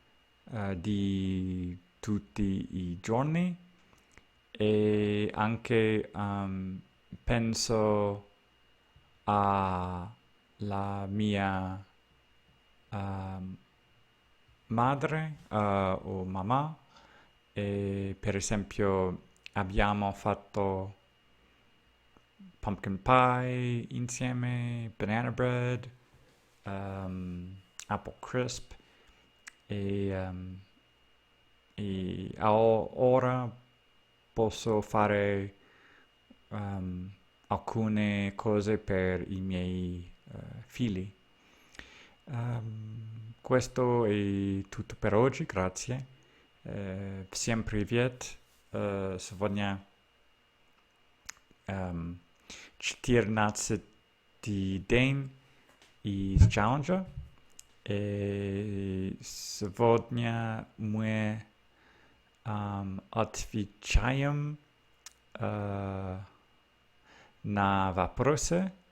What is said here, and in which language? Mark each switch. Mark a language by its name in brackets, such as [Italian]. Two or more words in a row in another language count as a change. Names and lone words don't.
[Italian] di tutti i giorni e anche penso alla mia madre o mamma e per esempio abbiamo fatto [English] pumpkin pie [Italian] insieme, [English] banana bread, apple crisp [Italian] e ora posso fare alcune cose per i miei figli. Questo è tutto per oggi, grazie. [Russian] Всем привет. Сегодня 14-й день из челленджа. И сегодня мы отвечаем на вопросы.